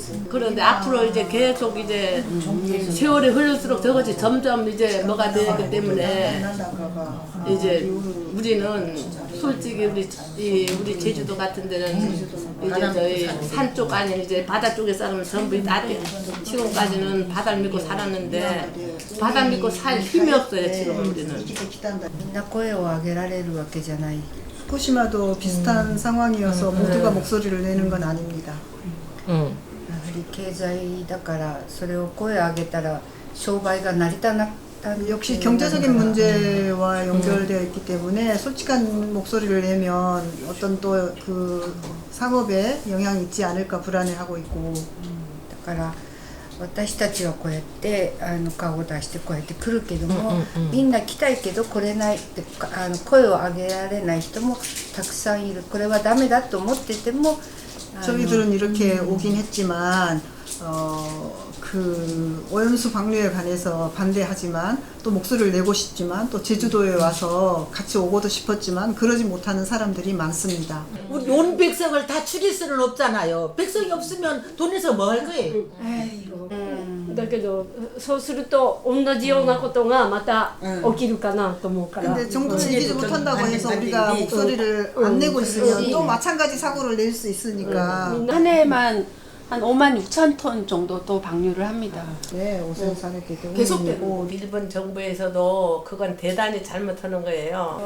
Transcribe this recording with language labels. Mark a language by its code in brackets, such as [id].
[ko] 그런데 앞으로 이제 계속 이제 세월이 흐를수록 저것이 점점 이제 뭐가 되기 때문에 이제 우리는 솔직히 우리 제주도 같은 데는 이제 저희 산 쪽 아닌 이제 바다 쪽에 사람은 전부 다 지금까지는 바다를 믿고 살았는데 바다 믿고 살 힘이 없어요 지금 우리는. [ja] みんな声を上げられるわけじゃない。 [ko] 후쿠시마도 비슷한 상황이어서 모두가 목소리를 내는 건 아닙니다. [ja] やはり経済だからそれを声を上げたら商売が成り立たな [ko] 역시 경제적인 문제와 연결되어 있기 때문에 솔직한 목소리를 내면 어떤 또 그 상업에 영향이 있지 않을까 불안해하고 있고 [ja] だから私たちはこうやって顔を出してこうやって来るけども、みんな来たいけど来れないって声を上げられない人もたくさんいる。これはダメだと思ってても [ko] 저희들은 이렇게 오긴 했지만 그 오염수 방류에 관해서 반대하지만 또 목소리를 내고 싶지만 또 제주도에 와서 같이 오고도 싶었지만 그러지 못하는 사람들이 많습니다. 우리 온 백성을 다 죽일 수는 없잖아요. 백성이 없으면 돈에서 뭐 할 거예요? [ja] だけどそうすると同じようなことがまた起きるかなと思うから [ko] 근데 정부는 이기지 못한다고 해서 우리가 목소리를 안 내고 있으면 또 마찬가지 사고를 낼 수 있으니까 한 해에만 한 5만 6천 톤 정도 또 방류를 합니다. 네, 옷을 사겠기 때문에 계속되고 일본 정부에서도 그건 대단히 잘못하는 거예요.